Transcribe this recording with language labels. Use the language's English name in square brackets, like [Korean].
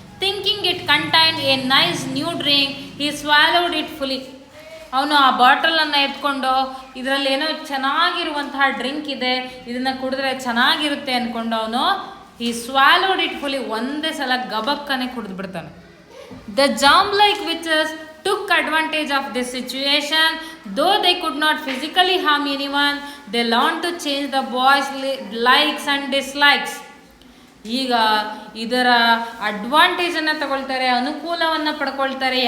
[English] Thinking it contained a nice new drink he swallowed it fully. [Kannada] ಅವನು ಆ ಬಾಟಲನ್ನು ಎತ್ಕೊಂಡು ಇದರಲ್ಲಿ ಏನೋ ಚೆನ್ನಾಗಿರುವಂತಹ ಡ್ರಿಂಕ್ ಇದೆ, ಇದನ್ನು ಕುಡಿದ್ರೆ ಚೆನ್ನಾಗಿರುತ್ತೆ ಅಂದ್ಕೊಂಡು ಅವನು ಈ [English] swallowed it fully [Kannada] ಒಂದೇ ಸಲ ಗಬಕ್ಕನೆ ಕುಡಿದು ಬಿಡ್ತಾನೆ. [English] The jam like witches took advantage of this situation. Though they could not physically harm anyone, they learned to change the boys' likes and dislikes. [Kannada] ಈಗ ಇದರ ಅಡ್ವಾಂಟೇಜನ್ನು ತಗೊಳ್ತಾರೆ, ಅನುಕೂಲವನ್ನು ಪಡ್ಕೊಳ್ತಾರೆ.